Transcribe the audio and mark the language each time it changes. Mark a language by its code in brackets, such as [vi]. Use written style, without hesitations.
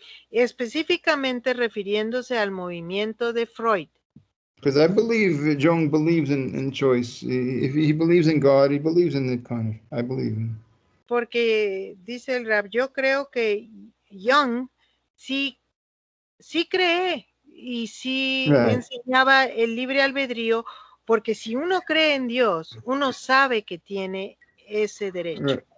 [es] Específicamente refiriéndose al movimiento de Freud. [en] Because I believe Jung believes in choice. If he believes in God, he believes in it kind of. I believe in. [es] Porque dice el Rab, yo creo que Jung sí cree y sí enseñaba el libre albedrío, porque si uno cree en Dios, uno sabe que tiene ese derecho.